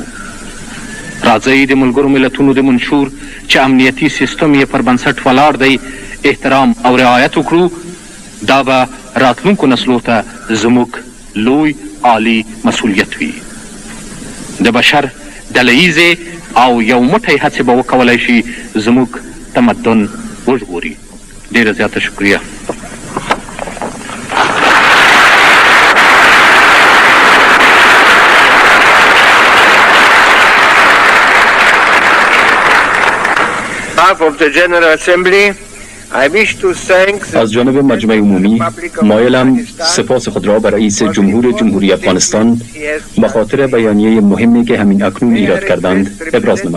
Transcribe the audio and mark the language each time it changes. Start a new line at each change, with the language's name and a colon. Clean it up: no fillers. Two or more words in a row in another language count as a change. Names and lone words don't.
Pashto: راځئ د ملګرو ملتونو د منشور چې امنیتي سیستم یې پر بنسټ ولاړ دی احترام او رعایت وکړو. دا به راتلونکو نسلو ته زموږ لوی عالی مسؤلیت وي. د بشر ډله ییزې او یو موټی هڅې به وکولی شي زموږ تمدن وژغوري. ډېره زیاته شکریه.
Persian: از جانب مجمع عمومی مایلم سپاس خود را به رئیس جمهوری افغانستان به خاطر بیانیه مهمی که همین اکنون ایراد کردند ابراز نمایم.